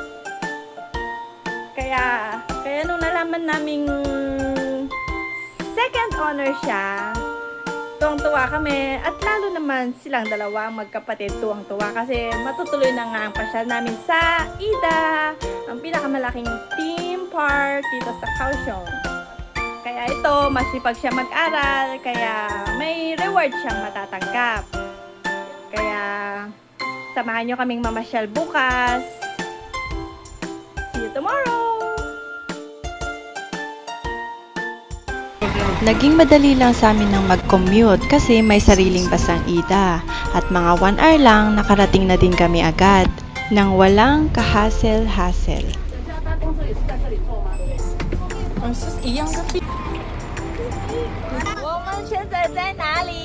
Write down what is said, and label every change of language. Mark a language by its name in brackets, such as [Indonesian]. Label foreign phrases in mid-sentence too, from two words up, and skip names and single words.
[Filipino] Kaya nung nalaman naming [English] second honor [Filipino] siya, tuwang-tuwa kami at lalo naman silang dalawa magkapatid tuwang-tuwa kasi matutuloy na nga ang pasyal namin sa Ida, ang pinakamalaking [English] theme park [Filipino] dito sa Kaohsiung. Kaya ito, masipag siya mag-aral, kaya may reward siyang matatanggap. Kaya samahan nyo kaming mamasyal bukas. [English] See you tomorrow! [Filipino] Naging madali lang sa amin ng mag-commute kasi may sariling basang Ida at mga 1 hour lang nakarating na din kami agad nang walang kahasel-hasel. [Chinese] 我们现在在哪里？